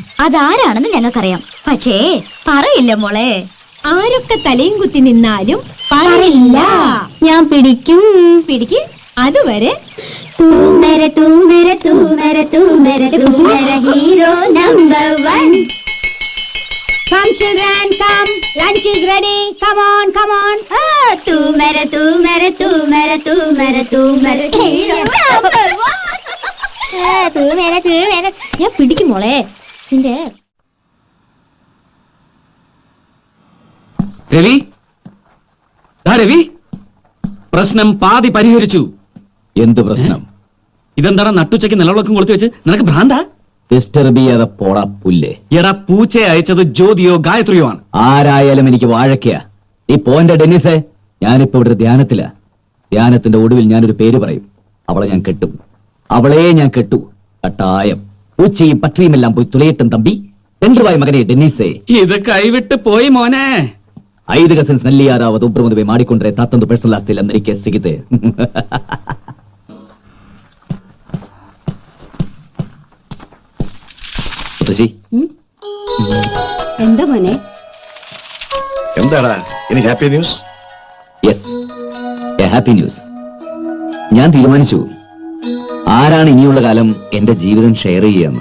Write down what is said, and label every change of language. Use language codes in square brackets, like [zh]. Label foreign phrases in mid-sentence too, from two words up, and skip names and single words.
[ml] അതാരാണെന്ന് ഞങ്ങൾക്കറിയാം, പക്ഷേ പറയില്ല മോളെ. ആരൊക്കെ തലയും കുത്തി നിന്നാലും പറയില്ല. ഞാൻ പിടിക്കും. പിടിക്കും. അതുവരെ ഹീറോ നമ്പർ 1. [en] Come children, come. Lunch is ready. Come on, come on. [hi] तू मेरे हीरो नंबर 1. तू मेरे. [ml] ഞാൻ പിടിക്കും മോളെ. നിന്റെ രവി, രവി, പ്രശ്നം പാതി പരിഹരിച്ചു. എന്ത് പ്രശ്നം? ഇതെന്താണ് നട്ടുച്ചയ്ക്ക് നിലവിളക്കം കൊളുത്തി വെച്ച്? നിനക്ക് ഭ്രാന്താ? ഡിസ്റ്റർബ് ചെയ്യാതെ പോടാ പുല്ലേ. എടാ, പൂച്ചയെ അയച്ചത് ജ്യോതിയോ ഗായത്രിയോ ആണ്. ആരായാലും എനിക്ക് വാഴക്കയാ. ഈ പോന്റെ ഡെന്നിസേ, ഞാനിപ്പോ ഇവിടെ ധ്യാനത്തിലാ. ധ്യാനത്തിന്റെ ഒടുവിൽ ഞാനൊരു പേര് പറയും. അവളെ ഞാൻ കെട്ടും. അവളെ ഞാൻ കെട്ടു. കട്ടായം. ഉച്ചയും പട്ടിയുമെല്ലാം പോയി തുളയട്ടും തമ്പി. രണ്ടുവായി മകനെ ഡെന്നിസേ. ഇത് കൈവിട്ട് പോയി മോനെ. [kn] 5 ಕಸಿನ್ಸ್ ನಲ್ಲಿ ಯಾರಾவது ಒಬ್ಬರು ಮದುವೆ ಮಾಡಿಕೊಂಡ್ರೆ ತಾತಂದು ಪರ್ಸನಲ್ ಆಸ್ತಿ ಎಲ್ಲ ನನಗೆ ಸಿಗುತ್ತೆ. [ml] എന്താ മോനെ? എന്താടാ ഇനി [en] happy news? Yes, a happy news. [ml] ഞാൻ തീരുമാനിച്ചു ആരാണ് ഇനിയുള്ള കാലം എന്റെ ജീവിതം ഷെയർ ചെയ്യാന്ന്.